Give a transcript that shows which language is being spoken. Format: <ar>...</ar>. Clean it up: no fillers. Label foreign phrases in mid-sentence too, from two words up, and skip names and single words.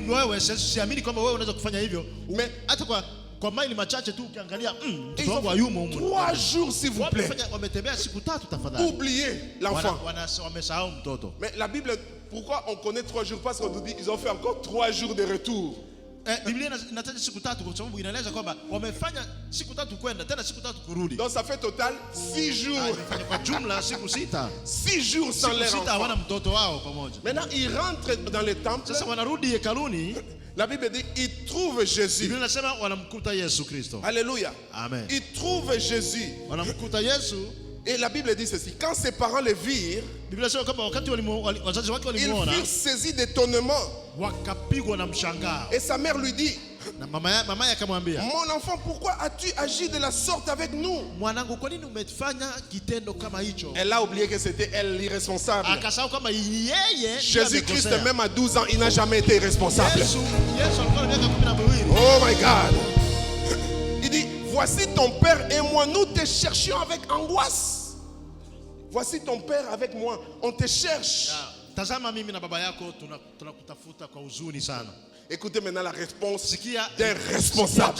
<fr>Mais 3 jours s'il vous plaît. Oubliez l'enfant. Mais la Bible, pourquoi on connaît 3 jours? Parce qu'on nous dit qu'ils ont fait encore 3 jours de retour.</fr> <sw>Biblia inataja siku tatu kwa sababu inaeleza kwamba wamefanya siku tatu kwenda tena siku tatu kurudi.</sw> <fr>Donc ça fait total 6 jours.</fr> <sw>Kwa jumla siku 6.</sw> <fr>6 jours sans leur enfant.</fr> <sw>Hawana mtoto wao pamoja.</sw> <fr>Maintenant ils rentrent dans le temple.</fr> <sw>Sasa wanarudi hekaluni.</sw> <fr>La Bible dit ils trouvent Jésus.</fr> <sw>Biblia inasema wanamkuta Yesu Kristo.</sw> <fr>Alléluia. Amen. Ils trouvent Jésus.</fr> <sw>Wanamkuta Yesu.</sw> <fr>Et la Bible dit ceci, quand ses parents le virent, ils furent saisis d'étonnement. Et sa mère lui dit, mon enfant, pourquoi as-tu agi de la sorte avec nous? Elle a oublié que c'était elle l'irresponsable. Jésus-Christ, même à 12 ans, il n'a jamais été irresponsable.</fr> <en>Oh my God.</en> <fr>Il dit, voici ton père et moi, nous te cherchions avec angoisse. Voici ton père avec moi, on te cherche. Écoutez maintenant la réponse d'un responsable.</fr>